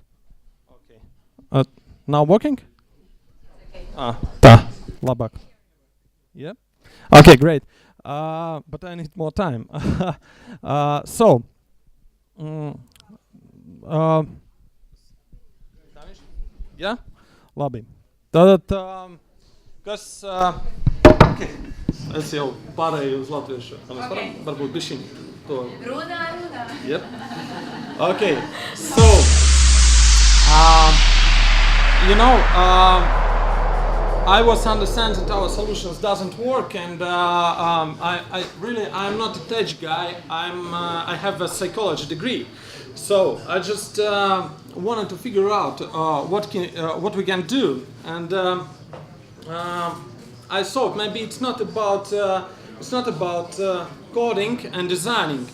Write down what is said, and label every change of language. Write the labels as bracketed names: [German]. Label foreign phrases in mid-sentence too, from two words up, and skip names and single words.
[English] Okay. Now working? Okay. Labāk. Yeah. Okay, great. But I need more time. Yeah? [Latvian] Labi. Tātad, kas... Okay. Es jau pārēju uz latviešu. Mēs varam varbūt bišķiņ to... Runā. [English] Yep. Okay. So, you know, I was understanding that our solutions doesn't work, and I'm not a tech guy. I have a psychology degree, so I just wanted to figure out what we can do, and I thought maybe it's not about coding and designing.